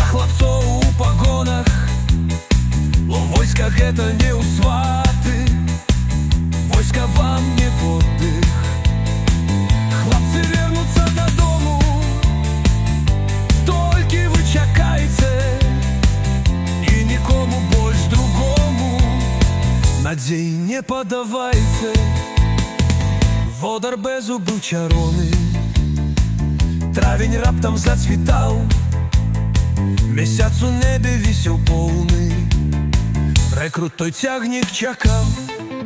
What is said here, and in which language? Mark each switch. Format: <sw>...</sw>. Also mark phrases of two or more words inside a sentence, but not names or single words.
<be>хлапцоў у пагонах, войска гэта не ў сваты, войска вам</be> <ru>не в отдых.</ru> <be>Хлопцы вернуцца дадому, толькі вы чакайце, і нікому больш другому надзей не падавайце. Водар без зубы чароўны, травень раптам зацвітаў, месяц у небе вісеў поўны, рэкрут той цягнік чакаў.</be>